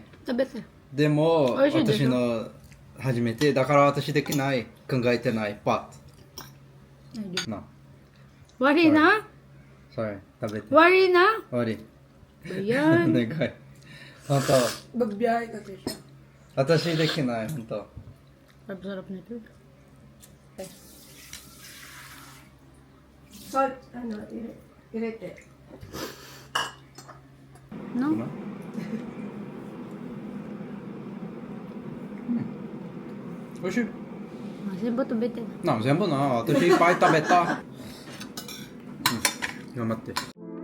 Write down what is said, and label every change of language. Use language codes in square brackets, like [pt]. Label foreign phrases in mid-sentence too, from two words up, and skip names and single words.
[ja] 食べて。でも、美味しいでしょ私の初めて、だから私できない。考えてない。パッ。な。悪いな。 sorry。食べて。悪いな。悪い。お [tl] Ayan. [ja] 願い。本当。 [tl] Magbiyahe kasi siya. [ja] 私できない。本当。 [tl] Sarap nito. [ja] Salt, irete. [tl] No? [ja] 美味しい。全部食べて。な、全部な。私いっぱい食べた。頑張って。